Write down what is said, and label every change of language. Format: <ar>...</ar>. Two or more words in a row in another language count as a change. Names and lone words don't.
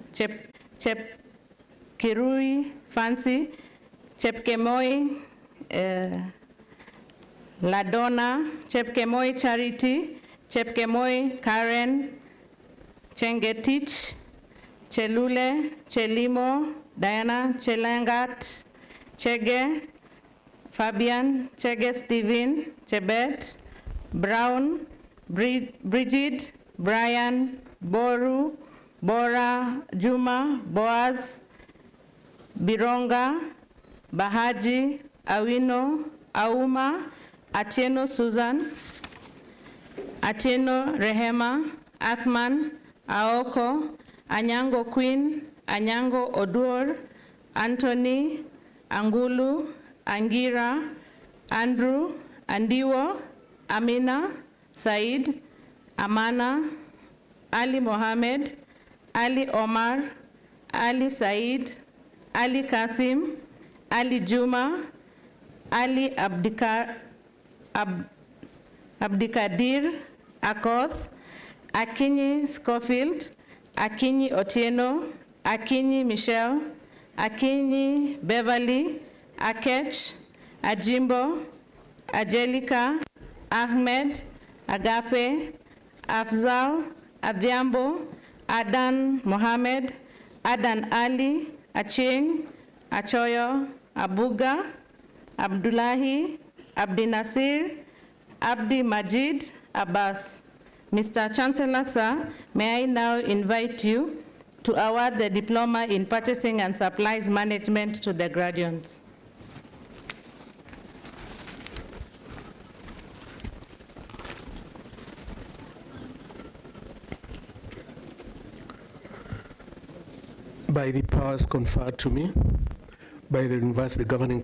<en>Kirui Fancy, Chepkemoi Ladonna, Chepkemoi Charity, Chepkemoi Karen, Chengetich, Chelule, Chelimo, Diana, Chelangat, Chege, Fabian, Chege Steven, Chebet, Brown, Bridget, Brian, Boru, Bora, Juma, Boaz, Bironga, Bahaji, Awino, Auma, Atieno Susan, Atieno Rehema, Athman, Aoko, Anyango Queen, Anyango Odur, Anthony, Angulu, Angira, Andrew, Andiwo, Amina, Said, Amana, Ali Mohammed, Ali Omar, Ali Said, Ali Kasim, Ali Juma, Ali Abdikadir, Akoth, Akinyi Schofield, Akinyi Otieno, Akinyi Michelle, Akinyi Beverly, Akech, Ajimbo, Angelica, Ahmed, Agape, Afzal, Adhiambo, Adan Mohammed, Adan Ali, Aching, Achoyo, Abuga, Abdullahi, Abdi Nasir, Abdi Majid, Abbas. Mr. Chancellor, sir, may I now invite you to award the Diploma in Purchasing and Supplies Management to the graduates. By the powers conferred to me by the University Governing</en>